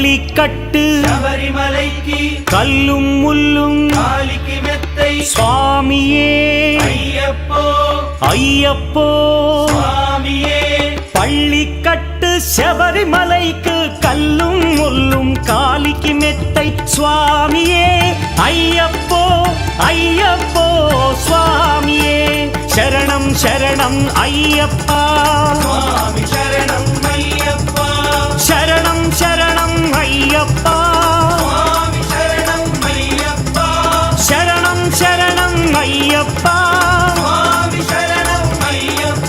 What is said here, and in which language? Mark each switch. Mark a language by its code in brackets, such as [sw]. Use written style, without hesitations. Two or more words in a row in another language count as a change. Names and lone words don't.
[ta] கட்டு శబరిమలైకి கல்லும் முள்ளும் காலுக்கு மெத்தை சுவாமியே అయ్యప్పో ஐயப்போ స్వామియే பள்ளிக்கட்டு శబరిమலைக்கு கல்லும் முள்ளும் காலிக்கு மெத்தை சுவாமியே ஐயப்போ ஐயப்போ சுவாமியே [te] శరణం శరణం అయ్యప్ప స్వామి శరణం అయ్యప్ప శరణం శరణం అయ్యప్ప స్వామి శరణం అయ్యప్ప శరణం శరణం అయ్యప్ప స్వామి శరణం అయ్యప్ప